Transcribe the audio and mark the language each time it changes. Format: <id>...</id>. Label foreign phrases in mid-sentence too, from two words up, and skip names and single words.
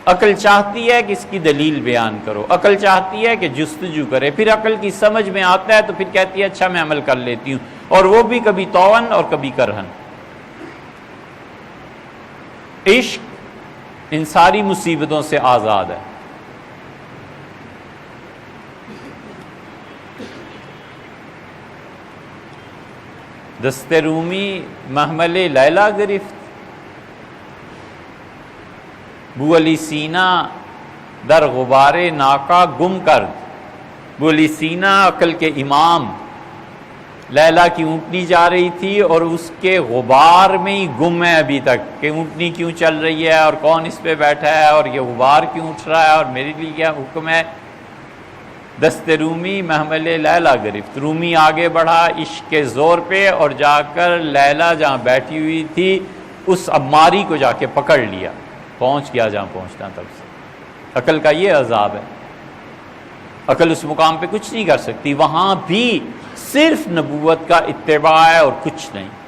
<ur>عقل چاہتی ہے کہ اس کی دلیل بیان کرو، عقل چاہتی ہے کہ جستجو کرے، پھر عقل کی سمجھ میں آتا ہے تو پھر کہتی ہے اچھا میں عمل کر لیتی ہوں، اور وہ بھی کبھی طوعاً اور کبھی کرہن۔ عشق ان ساری مصیبتوں سے آزاد ہے۔</ur> <fa>دست رومی محمل لیلا گرفت، بو علی سینا در غبار ناکا گم کرد۔</fa> <ur>بو علی سینا عقل کے امام، لیلا کی اونٹنی جا رہی تھی اور اس کے غبار میں ہی گم ہے ابھی تک کہ اونٹنی کیوں چل رہی ہے اور کون اس پہ بیٹھا ہے اور یہ غبار کیوں اٹھ رہا ہے اور میرے لیے کیا حکم ہے۔</ur> <fa>دست رومی محمل لیلا گرفت،</fa> <ur>رومی آگے بڑھا عشق کے زور پہ اور جا کر لیلا جہاں بیٹھی ہوئی تھی اس عماری کو جا کے پکڑ لیا، پہنچ گیا جہاں پہنچنا تب سے۔ عقل کا یہ عذاب ہے، عقل اس مقام پہ کچھ نہیں کر سکتی، وہاں بھی صرف نبوت کا اتباع ہے اور کچھ نہیں۔</ur>